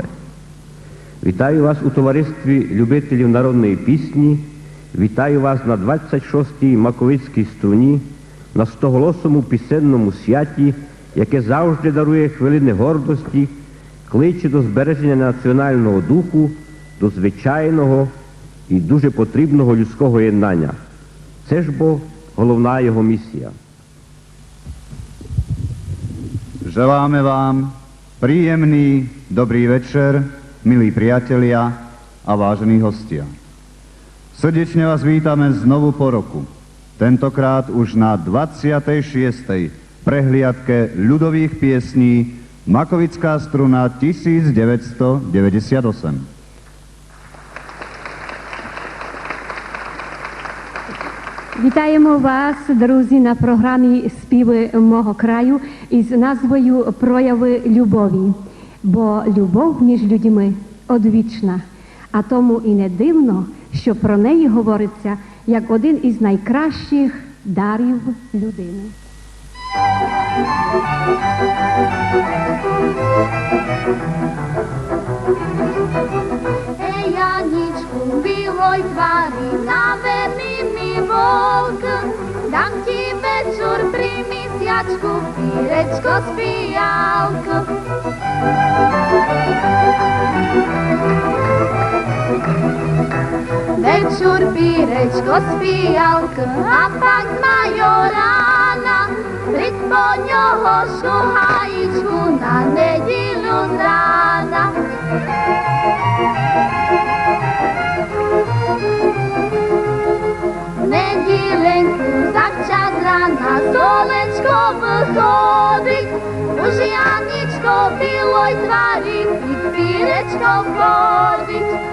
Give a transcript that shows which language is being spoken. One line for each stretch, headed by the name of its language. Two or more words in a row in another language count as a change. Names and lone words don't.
Ukrainian: Вітаю вас у товаристві любителів народної пісні, вітаю вас на 26-й Маковицькій струні, на стоголосому пісенному святі, яке завжди дарує хвилини гордості, кличе до збереження національного духу, до звичайного і дуже потрібного людського єднання. Це ж бо головна його місія.
Slovak: Želáme vám príjemný, dobrý večer, milí priatelia a vážení hostia. Srdečne vás vítame znovu po roku, tentokrát už na 26. prehliadke ľudových piesní Makovická struna 1998.
Ukrainian: Вітаємо вас, друзі, на програмі «Співи мого краю» із назвою «Прояви любові». Бо любов між людьми одвічна, а тому і не дивно, що про неї говориться як один із найкращих дарів людини.
Rusyn: Ej, Janičku, biloj tvari, naverni mi volk, dam ti večer primisjačku, pirečko s pijalk. Večer pirečko s pijalk, a pak majorana, prid po njoho šuhajičku na nedjelju z rana. Неділеньку завчас рана сонечко виходить, уж Янічко білой тварі під піречко входить.